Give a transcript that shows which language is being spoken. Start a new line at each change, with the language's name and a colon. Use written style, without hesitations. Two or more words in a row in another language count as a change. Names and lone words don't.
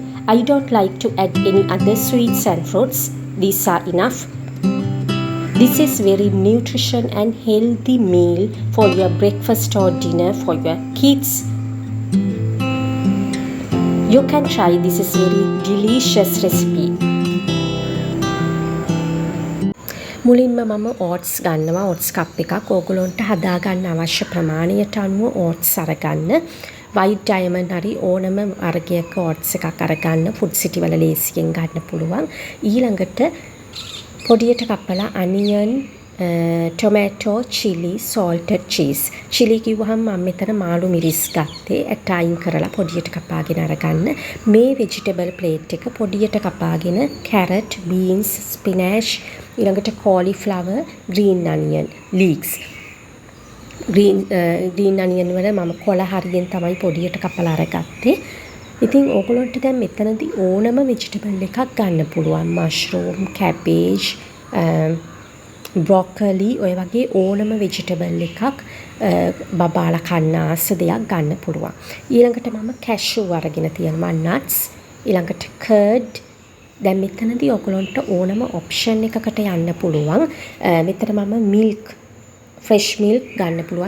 English: I don't like to add any other sweets and fruits. These are enough. This is very nutritious and healthy meal for your breakfast or dinner for your kids. You can try. This is very delicious recipe.
Sinhala: මුලින්ම මම oats ගන්නවා.
English: oats cup
Sinhala: එකක්. ඕගොල්ලන්ට හදා ගන්න අවශ්‍ය ප්‍රමාණයට අනුව oats අරගන්න.
English: white diamond
Sinhala: හරි ඕනම වර්ගයක oats එකක් අරගන්න.
English: food city
Sinhala: වල ලේසියෙන් ගන්න පුළුවන්. ඊළඟට පොඩියට කපලා
English: onion, tomato, chili, salted cheese.
Sinhala: chili කිව්වහම මම මෙතන මාළු මිරිස් ගත්තේ. ඇට අයින් කරලා පොඩියට කපාගෙන අරගන්න. මේ
English: vegetable plate
Sinhala: එක පොඩියට කපාගෙන carrot,
English: beans, spinach, ඊළඟට cauliflower, green onion, leeks. green onion
Sinhala: වල මම කොළ හරියෙන් තමයි පොඩියට කපලා අරගත්තේ. ඉතින් ඕගොල්ලන්ට දැන් මෙතනදී ඕනම vegetable එකක් ගන්න පුළුවන්.
English: mushroom, cabbage, broccoli
Sinhala: ඔය වගේ ඕනම vegetable එකක් බබාලා කන්න ආස දෙයක් ගන්න පුළුවන්. ඊළඟට මම cashew අරගෙන තියෙනවා, nuts, ඊළඟට curd. දැන් මෙතනදී ඔයගොල්ලන්ට ඕනම option එකකට යන්න පුළුවන්. මෙතන මම
English: milk, fresh milk
Sinhala: ගන්න පුළුවන්.